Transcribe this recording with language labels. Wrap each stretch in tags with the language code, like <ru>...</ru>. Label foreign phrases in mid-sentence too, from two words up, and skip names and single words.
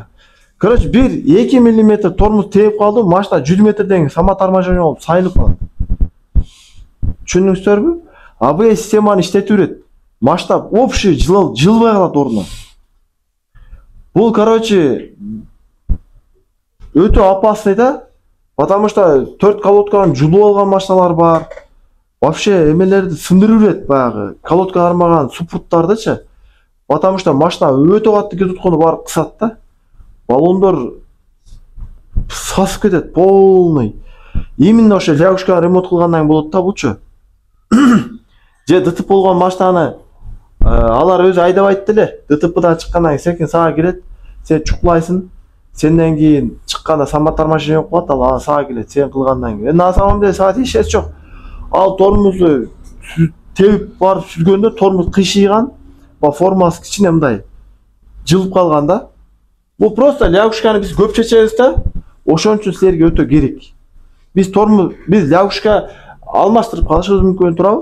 <ky>Короче, 1-2 мм тормоз терип калды, машина 100 метрден самоторможение болуп сайылып калат. Түшүнүңүздөрбү? АБС системаны иштетип берет. Машина общий жылбай калат ордуна. Бул, короче, өтө опасный да,</ky> <ru>потому что</ru> <ky>4 колодканы жулуп алган машиналар бар. Вообще эмелерди сындырып берет, баягы колодка кармаган супруттардычы. Потому что машина өтө катты кетип атканды барып кысат да. Баллондор сасып кетет полный. Именно ошо лягушка ремонт кылгандан болот да булчу. Же ДТП болгон машинаны алар өзү айдабайт деле. ДТПдан чыккандан кийин секин сага кирет, сен чукулайсың. Сенден кийин чыкканда самоторможение болуп калат, ал сага келет, сен кылгандан кийин.</ky> <ru>На самом деле</ru> <ky>сага тиешеси жок. Ал тормозду тебип барып сүзгөндө тормоз кыйшыйган, формасы кичине мындай жылып калган да. Бул просто лягушканы биз көп чечебиз да, ошон үчүн силерге өтө керек. Биз лягушка алмаштырып калышыбыз мүмкүн, туурабы?</ky>